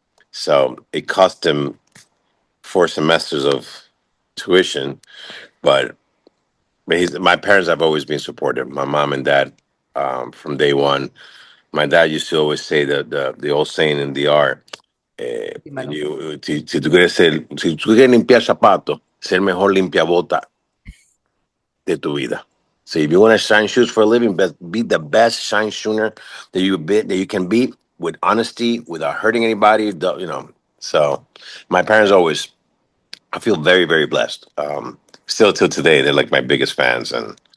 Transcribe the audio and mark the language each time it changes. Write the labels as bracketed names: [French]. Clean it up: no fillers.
[English] So it cost him 4 semesters of tuition, but my parents have always been supportive. My mom and dad, from day one. My dad used to always say that the old saying in the art. [Spanish] Dímelo. Si tú quieres limpiar zapatos, ser mejor limpiabota de tu vida. [English] So if you want to shine shoes for a living, be the best shine shooter that you can be with honesty, without hurting anybody. So my parents always, I feel very, very blessed. Still till today, they're like my biggest fans, and